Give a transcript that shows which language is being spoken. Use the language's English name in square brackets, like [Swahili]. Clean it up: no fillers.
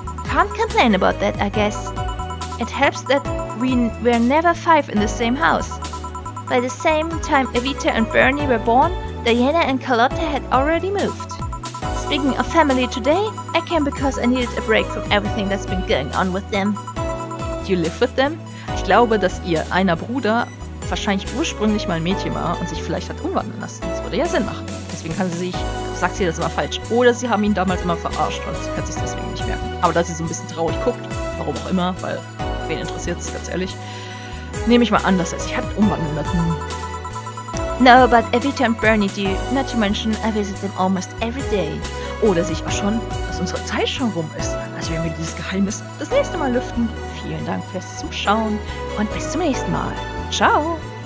[English] can't complain about that, I guess. It helps that we were never 5 in the same house. By the same time Evita and Bernie were born, Diana and Carlotta had already moved. Speaking of family today, I came because I needed a break from everything that's been going on with them. You live with them? [German] Ich glaube, dass ihr einer Bruder wahrscheinlich ursprünglich mal ein Mädchen war und sich vielleicht hat umwandeln lassen. Das würde ja Sinn machen. Deswegen sagt sie das immer falsch. Oder sie haben ihn damals immer verarscht und sie kann sich deswegen nicht merken. Aber da sie so ein bisschen traurig guckt, warum auch immer, weil wen interessiert es, ganz ehrlich, nehme ich mal an, dass er sich hat umwandeln lassen. [English] No, but Evita and Bernie do, not to mention I visit them almost every day. [German] Oder sehe ich auch schon, dass unsere Zeit schon rum ist. Also werden wir dieses Geheimnis das nächste Mal lüften. Vielen Dank fürs Zuschauen und bis zum nächsten Mal. Ciao!